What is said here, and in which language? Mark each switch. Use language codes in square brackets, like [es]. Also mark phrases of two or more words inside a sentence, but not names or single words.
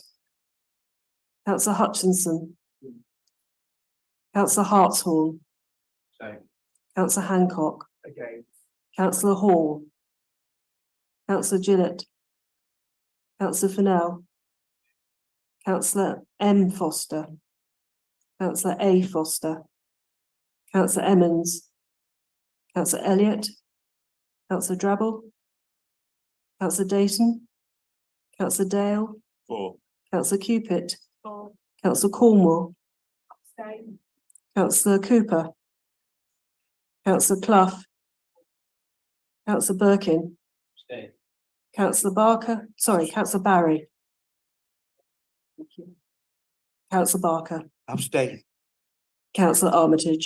[en] Councillor Hutchinson. Councillor Hartshorn. Councillor Hancock. Councillor Hall. Councillor Gillett. Councillor Fennell. Councillor M. Foster. Councillor A. Foster. Councillor Emmons. Councillor Elliott. Councillor Drabble. Councillor Dayton. Councillor Dale. 4. Councillor Cupid. Councillor Cornwall. Councillor Cooper. Councillor Clough. Councillor Birkin. Councillor Barker, sorry, Councillor Barry. Councillor Barker. Abstain. Councillor Armitage.